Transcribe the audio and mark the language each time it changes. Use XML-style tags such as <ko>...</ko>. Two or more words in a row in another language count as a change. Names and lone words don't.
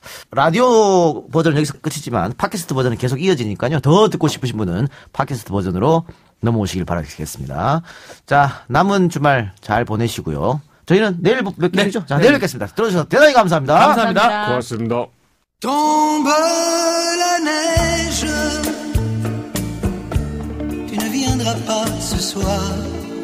<ko>라디오 버전은 여기서 끝이지만 팟캐스트 버전은 계속 이어지니까요. 더 듣고 싶으신 분은 팟캐스트 버전으로 넘어오시길 바라겠습니다. 자, 남은 주말 잘 보내시고요. 저희는 내일 몇 개죠? 자, 내일 뵙겠습니다. 들어주셔서 대단히 감사합니다. 감사합니다. 고맙습니다.</ko> <fr>Tombe la neige, tu ne viendras pas ce soir.</fr>